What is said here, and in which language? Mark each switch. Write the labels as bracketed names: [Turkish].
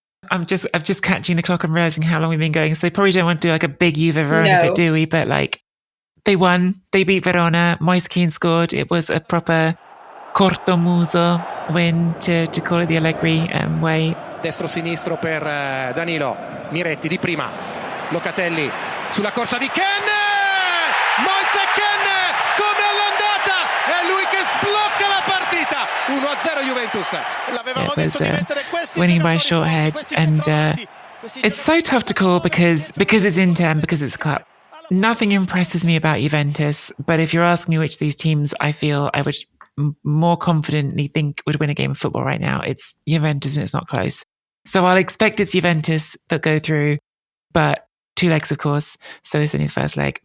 [English] I'm just catching the clock and realizing how long we've been going. So they probably don't want to do a big Juve Verona bit, do we? But they won. They beat Verona. Moise Kean scored. It was a proper cortomuso win, to call it the Allegri way. [Italian] Destro-sinistro per Danilo. Miretti di prima. Locatelli sulla corsa di Ken. Moise Ken come all'andata. È lui che sblocca la partita. 1-0 Juventus. L'avevamo detto di mettere questi [English] winning by a short head. And it's so tough to call because it's Inter and because it's a cup. Nothing impresses me about Juventus, but if you're asking me which of these teams I feel I would more confidently think would win a game of football right now, it's Juventus and it's not close. So I'll expect it's Juventus that go through, but 2 legs, of course. So this is only the first leg.